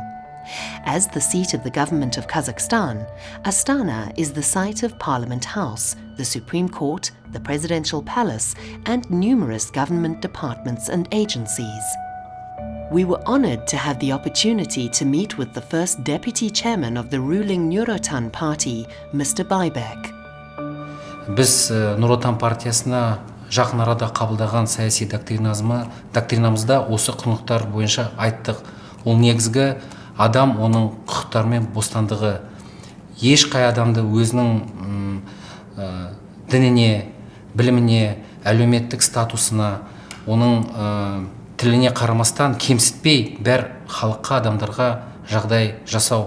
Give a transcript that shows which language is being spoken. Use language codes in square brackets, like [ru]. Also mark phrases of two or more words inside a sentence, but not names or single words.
[en] As the seat of the government of Kazakhstan, Astana is the site of Parliament House, the Supreme Court, the Presidential Palace, and numerous government departments and agencies. We were honored to have the opportunity to meet with the first deputy chairman of the ruling Nur-Otan party, Mr. Baybek. [kk] Біз Нұр-Отан партиясына жақын арада қабылдаған саяси доктринамызда осы құндылықтар бойынша айттық. Ол негізгі адам оның құқықтары мен бостандығы. Ешқай адамды өзінің дініне, біліміне, әлеуметтік статусына, оның тіліне қарамастан кемсітпей бәр халыққа, адамдарға жағдай жасау.